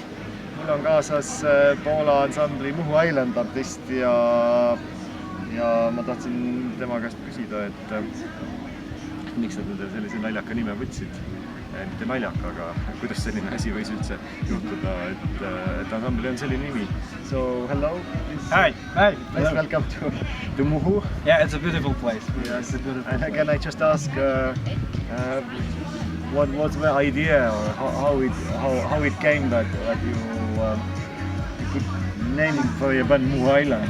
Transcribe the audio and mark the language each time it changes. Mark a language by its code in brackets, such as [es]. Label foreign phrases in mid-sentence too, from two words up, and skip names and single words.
[et] Mul on kaasas Poola ansambli Muhu Island artist ja ma tahtsin tema käest küsida, et miks nad sellise naljaka nime võtsid. Mitte naljaka, aga kuidas selline asi võis üldse juhtuda, et ansambli on selline nimi. [en] So, hello. Hi. Nice, welcome to Muhu. Yeah, it's a beautiful place. Yes. And can I just ask what was the idea or how it came that you could name for your band Muhu Island?